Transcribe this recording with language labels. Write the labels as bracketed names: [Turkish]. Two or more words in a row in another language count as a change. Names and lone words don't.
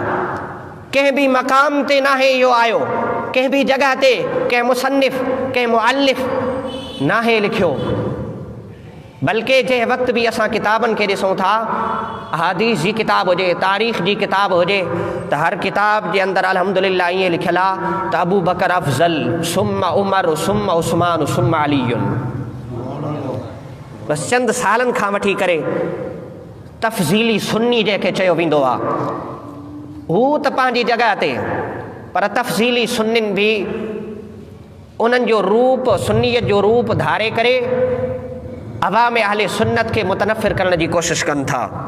[Sindhi] कंहिं बि मक़ाम ते नाहे इहो आयो, कंहिं बि जॻह ते कंहिं मुसन्निफ़ कंहिं मुअल्लिफ़ नाहे लिखियो। बल्कि जंहिं वक़्तु बि असां किताबनि खे ॾिसूं था, हदीस जी किताब हुजे, तारीख़ जी किताब हुजे, त हर किताब जे अंदरि अल्हम्दुलिल्लाह ईअं लिखियलु आहे त [Arabic] أبو بكر أفضل ثم عمر ثم عثمان ثم علي. [Sindhi] बसि चंद सालनि खां वठी करे तफ़ज़ीली सुन्नी जंहिंखे चयो वेंदो आहे, हू त पंहिंजी जॻह ते, पर तफ़ज़ीली सुन्निन बि उन्हनि जो रूप, सुन्नीयत जो रूप धारे करे अवाम अहले सुन्नत खे मुतनफ़िर करण जी कोशिशि कनि था।